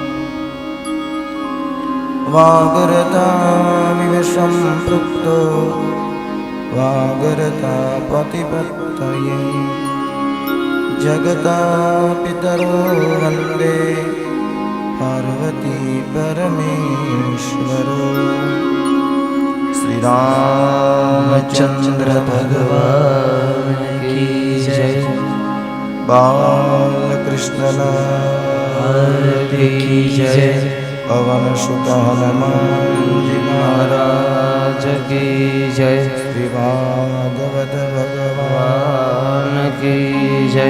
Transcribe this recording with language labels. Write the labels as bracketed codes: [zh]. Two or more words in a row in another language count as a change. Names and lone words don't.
[sa] वागरतामिव सम्पृक्तो वागरतापतिपत्तये जगतापितरो वन्दे पार्वती परमेश्वरो। [hi] श्रीरामचन्द्र भगवान की जय। बालकृष्ण की जय। पवन सुत हनुमान जी महाराज की जय। श्री भागवत भगवान की जय।